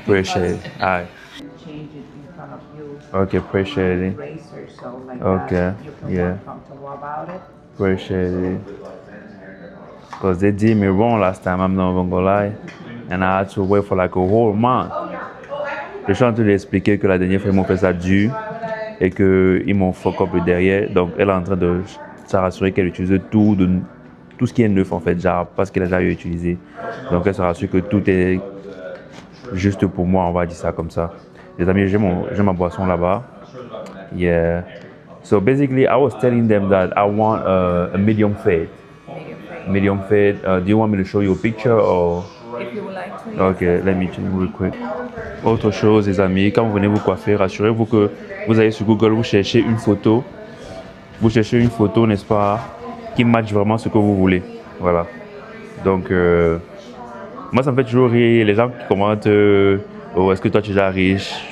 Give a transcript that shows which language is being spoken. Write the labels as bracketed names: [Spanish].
[English] Appreciate it. Bossman. Alright. Change it in front of you. Okay, appreciate it. Razor, so like Okay, that. You can yeah. feel comfortable about it. Appreciate it. Because they did me wrong last time, I'm not even gonna lie. And I had to wait for like a whole month. [French] Je suis en train de lui expliquer que la dernière fois ils m'ont fait ça dur et qu'ils m'ont fuck up le derrière. Donc elle est en train de se rassurer qu'elle utilise tout ce qui est neuf en fait, genre parce qu'elle a déjà utilisé. Donc elle se rassure que tout est juste pour moi, on va dire ça comme ça. Les amis, j'ai ma boisson là-bas. [English] Yeah. So basically, I was telling them that I want a medium fade. Medium fade. Do you want me to show you a picture or? If you would like to. Okay, let me check real quick. [French] Autre chose, les amis, quand vous venez vous coiffer, rassurez-vous que vous allez sur Google, vous cherchez une photo. Vous cherchez une photo, n'est-ce pas, qui matche vraiment ce que vous voulez. Voilà. Donc, moi, ça me fait toujours rire les gens qui commentent oh, est-ce que toi tu es déjà riche?